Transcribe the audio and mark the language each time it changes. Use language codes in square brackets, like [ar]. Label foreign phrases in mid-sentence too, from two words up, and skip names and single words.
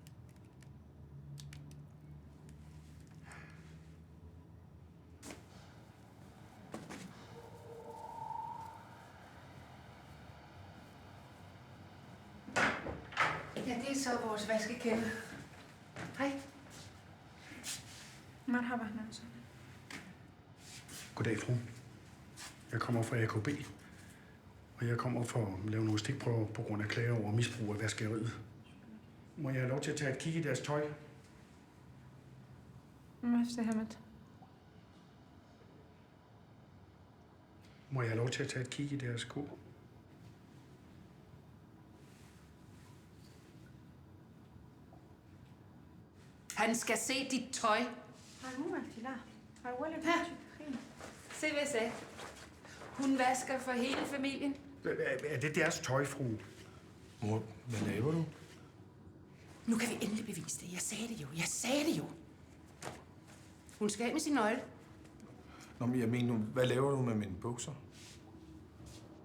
[da] Ja, det er så vores vaskekælder. Hej. [ar] مرحبا نفسه. [da] Goddag, fru. Jeg kommer fra AKB, og jeg kommer for at lave nogle stikprøver på grund af klager over misbrug af vaskeriet. Må jeg have lov til at tage et kig i deres tøj? [ar] ما افتهمت. [da] Må jeg have lov til at tage et kig i deres sko? Han skal se dit tøj. [ar] هاي مو مالتي لا. هاي ولد ها. تخين. [da] Se, hvad jeg sagde. Hun vasker for hele familien. Er det deres tøj, fru? Mor, hvad laver du? Nu kan vi endelig bevise det. Jeg sagde det jo. Hun skal af med sin nøgle. Nå, men jeg mener, hvad laver du med mine bukser?